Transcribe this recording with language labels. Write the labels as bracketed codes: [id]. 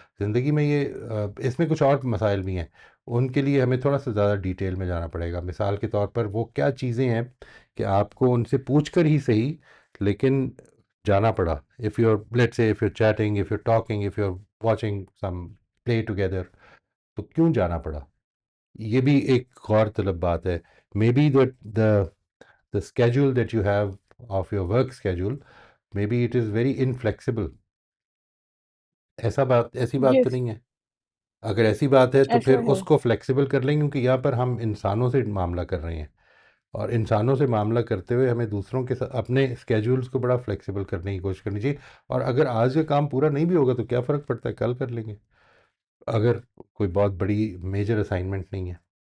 [hi] ज़िंदगी में ये इसमें कुछ और मसाइल भी हैं, उनके लिए हमें थोड़ा सा ज़्यादा डिटेल में जाना पड़ेगा। मिसाल के तौर पर वो क्या चीज़ें हैं कि आपको उनसे पूछ कर ही सही, लेकिन जाना पड़ा। [en] if you are let's say if you chatting, if you talking, if you are watching some play together, [hi] तो क्यों जाना पड़ा? ये भी एक गौर तलब बात है। [en] Maybe the schedule that you have of your work schedule, maybe it is very inflexible। [hi] ऐसी बात तो [en] yes, [hi] नहीं है? अगर ऐसी बात है तो ऐसा फिर है। उसको फ्लेक्सिबल कर लें, क्योंकि यहाँ पर हम इंसानों से मामला कर रहे हैं, और इंसानों से मामला करते हुए हमें दूसरों के साथ अपने स्केड्यूल्स को बड़ा फ्लेक्सिबल करने की कोशिश करनी चाहिए। और अगर आज का काम पूरा नहीं भी होगा तो क्या फ़र्क पड़ता है, कल कर लेंगे, अगर कोई बहुत बड़ी मेजर असाइनमेंट नहीं है।